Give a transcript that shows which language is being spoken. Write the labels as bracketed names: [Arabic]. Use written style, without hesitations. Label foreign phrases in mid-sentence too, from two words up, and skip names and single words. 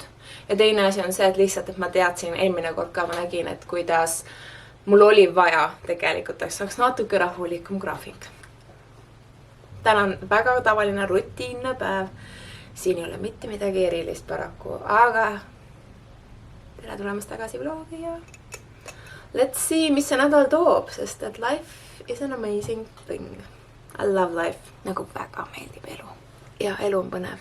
[Estonian] Ja teine asi on see, et lihtsalt, et ma teadsin eelmine kord ka, ma nägin, et kuidas mul oli vaja tegelikult, et saaks natuke rahulikum graafik. Täna on väga tavaline rutiinne päev. Siin ei ole mitte midagi erilist paraku, aga tere tulemast tagasi vlogi ja [English] let's see, [Estonian] mis see nädal toob, sest et [English] life is an amazing thing. I love life. [Estonian] Nagu väga meeldib elu. Ja elu on põnev.